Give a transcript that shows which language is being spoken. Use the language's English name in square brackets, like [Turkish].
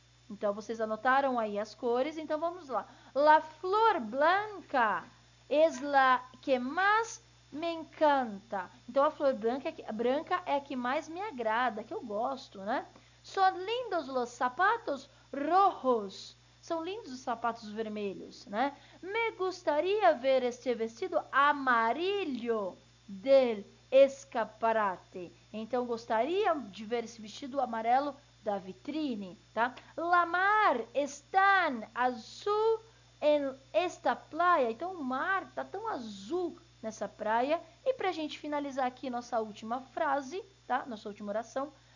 [Portuguese] Então, vocês anotaram aí as cores, então vamos lá. [Spanish] La flor blanca es la que más me encanta. [Portuguese] Então, a flor branca é a que mais me agrada, que eu gosto, né? [Spanish] Son lindos los zapatos rojos. [Portuguese] São lindos os sapatos vermelhos, né? [Spanish] Me gustaría ver este vestido amarillo del escaparate. [Portuguese] Então, gostaria de ver esse vestido amarelo da vitrine, tá? [Spanish] La mar está azul em esta praia. [Portuguese] Então, o mar tá tão azul nessa praia. E pra gente finalizar aqui nossa última frase, tá? Nossa última oração.